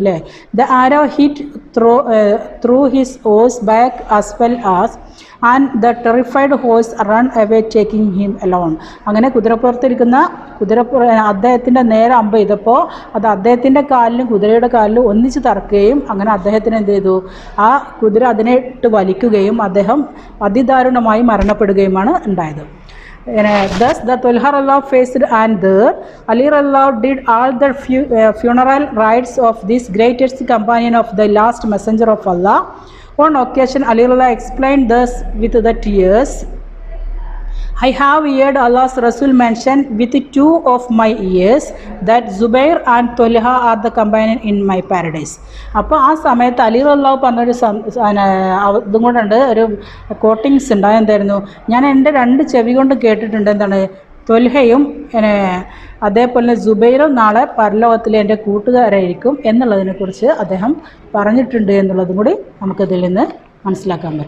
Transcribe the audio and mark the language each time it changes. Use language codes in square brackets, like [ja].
[en] അല്ലേ, the arrow hit through his horse back as well as and the terrified horse run away taking him alone. [ml] അങ്ങനെ കുതിരപ്പുറത്തിരിക്കുന്ന അദ്ദേഹത്തിൻ്റെ നേരെ അമ്പ് ചെയ്തപ്പോൾ അത് അദ്ദേഹത്തിൻ്റെ കാലിലും കുതിരയുടെ കാലിലും ഒന്നിച്ച് തറക്കുകയും അങ്ങനെ അദ്ദേഹത്തിന് എന്ത് ചെയ്തു, ആ കുതിര അതിനെ ഇട്ട് വലിക്കുകയും അദ്ദേഹം അതിദാരുണമായി മരണപ്പെടുകയുമാണ് ഉണ്ടായത്. [en] Thus the Talha radiallahu faced, and there Ali radiallahu did all the funeral rites of this greatest companion of the last messenger of Allah. On occasion Ali radiallahu explained thus with the tears, I have heard Allah's Rasul mention with two of my ears that Zubair and Talha are the companion in my paradise. [ml] അപ്പോൾ ആ സമയത്ത് അലി റളിയല്ലാഹു പറഞ്ഞൊരു ഇതും കൊണ്ടുണ്ട്, ഒരു coatings ഉണ്ട്. എന്തായിരുന്നു, ഞാൻ എൻ്റെ രണ്ട് ചെവി കൊണ്ട് കേട്ടിട്ടുണ്ട്, എന്താണ്, തൊൽഹയും അതേപോലെ സുബൈറും നാളെ പരലോകത്തിലെ എൻ്റെ കൂട്ടുകാരായിരിക്കും എന്നുള്ളതിനെക്കുറിച്ച് അദ്ദേഹം പറഞ്ഞിട്ടുണ്ട് എന്നുള്ളതും കൂടി നമുക്കതിൽ നിന്ന് മനസ്സിലാക്കാൻ പറ്റും.